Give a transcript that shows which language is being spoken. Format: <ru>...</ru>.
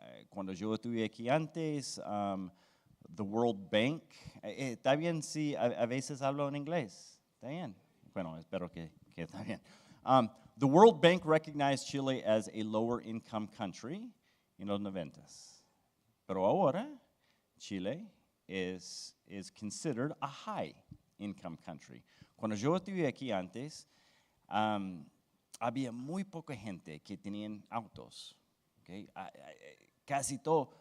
<es>Cuando yo estuve aquí antes, the World Bank, ¿está bien si a veces hablo en inglés? ¿Está bien? Bueno, espero que está bien.</es> <en>The World Bank recognized Chile as a lower income country</en> <es>en los 90s. Pero ahora,</es> <en>Chile is considered a high income country.</en> <es>Cuando yo estuve aquí antes, había muy poca gente que tenían autos. Okay? Casi todo.</es>